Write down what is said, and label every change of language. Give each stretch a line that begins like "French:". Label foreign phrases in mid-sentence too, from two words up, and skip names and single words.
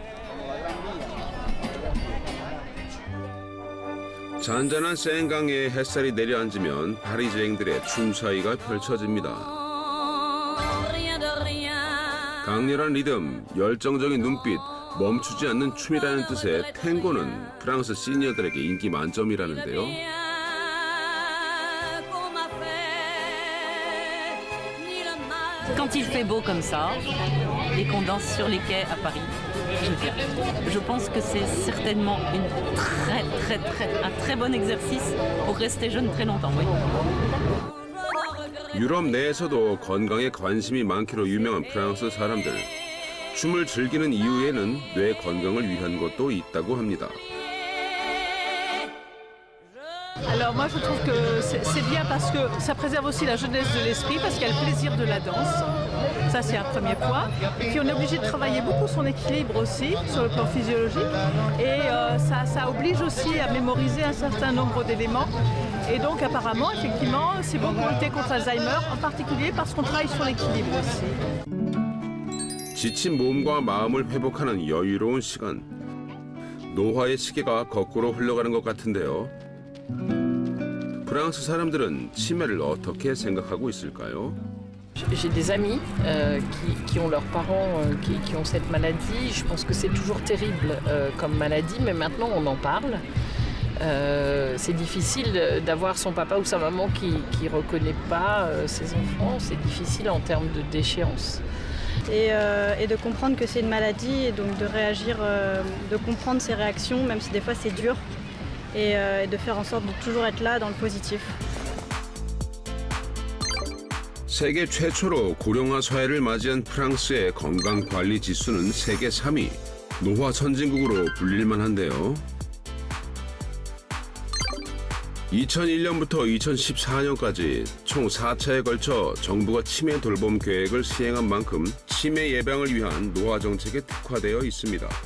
Korean: 잔잔한 센강에 햇살이 내려앉으면 파리지앵들의 춤사위가 펼쳐집니다. 강렬한 리듬, 열정적인 눈빛, 멈추지 않는 춤이라는 뜻의 탱고는 프랑스 시니어들에게 인기 만점이라는데요.
French: Quand il fait beau comme ça, et qu'on danse sur les quais à Paris, je pense que c'est certainement un très bon exercice pour rester jeune très longtemps. Oui.
Korean: 유럽 내에서도 건강에 관심이 많기로 유명한 프랑스 사람들. 춤을 즐기는 이유에는 뇌 건강을 위한 것도 있다고 합니다.
French: Alors moi je trouve que c'est bien parce que ça préserve aussi la jeunesse de l'esprit parce qu'il y a le plaisir de la danse. Ça c'est un premier point. Et puis on est obligé de travailler beaucoup son équilibre aussi sur le plan physiologique. Et ça oblige aussi à mémoriser un certain nombre d'éléments. Et donc apparemment effectivement c'est bon pour lutter contre Alzheimer, en particulier parce qu'on travaille sur l'équilibre aussi.
Korean: 지친 몸과 마음을 회복하는 여유로운 시간. 노화의 시계가 거꾸로 흘러가는 것 같은데요. 프랑스 사람들은 치매를 어떻게 생각하고 있을까요?
French: J'ai des amis qui ont leurs parents qui ont cette maladie. Je pense que c'est toujours terrible comme maladie, mais maintenant on en parle. C'est difficile d'avoir son papa ou sa maman qui ne reconnaît pas ses enfants. C'est difficile en termes de déchéance. Et de comprendre que c'est une maladie et donc de réagir, de comprendre ses réactions, même si des fois c'est dur. Et de faire en sorte de toujours être là dans le positif.
Korean: 세계 최초로 고령화 사회를 맞이한 프랑스의 건강관리 지수는 세계 3위, 노화 선진국으로 불릴만 한데요. 2001년부터 2014년까지 총 4차에 걸쳐 정부가 치매 돌봄 계획을 시행한 만큼 치매 예방을 위한 노화 정책에 특화되어 있습니다.